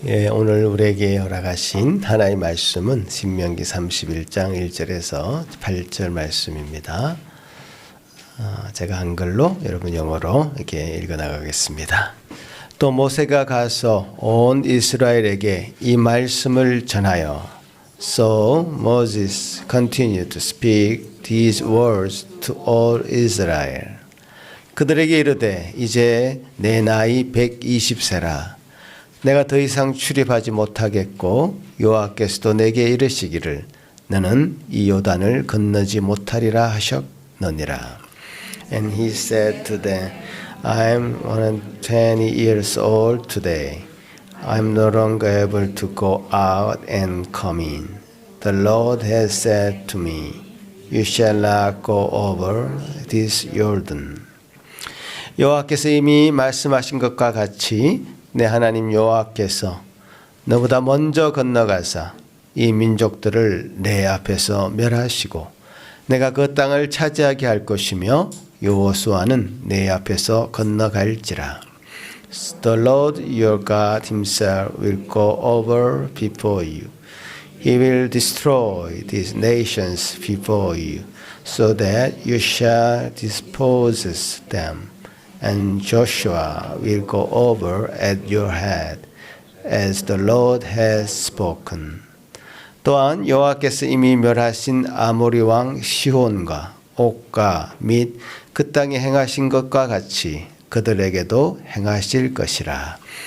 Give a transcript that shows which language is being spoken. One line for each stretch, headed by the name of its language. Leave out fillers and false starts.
Korean: 오늘 우리에게 허락하신 하나의 말씀은 신명기 31장 1절에서 8절 말씀입니다. 제가 한글로 여러분 영어로 이렇게 읽어나가겠습니다. 또 모세가 가서 온 이스라엘에게 이 말씀을 전하여
English: So Moses continued to speak these words to all Israel.
Korean: 그들에게 이르되 이제 내 나이 120세라. 내가 더 이상 출입하지 못하겠고 여호와께서도 내게 이르시기를 너는 이 요단을 건너지 못하리라 하셨느니라.
English: And he said to them, I am 120 years old today. I am no longer able to go out and come in. The Lord has said to me, You shall not go over this Jordan.
Korean: 여호와께서 이미 말씀하신 것과 같이 내 하나님 여호와께서 너보다 먼저 건너가사 이 민족들을 내 앞에서 멸하시고 내가 그 땅을 차지하게 할 것이며 여호수아는 내 앞에서 건너갈지라.
English: The Lord your God himself will go over before you. He will destroy these nations before you, so that you shall dispose them. And Joshua will go over at your head, as the Lord has spoken.
Korean: 또한 여호와께서 이미 멸하신 아모리 왕 시혼과 옥과 및 그 땅에 행하신 것과 같이 그들에게도 행하실 것이라.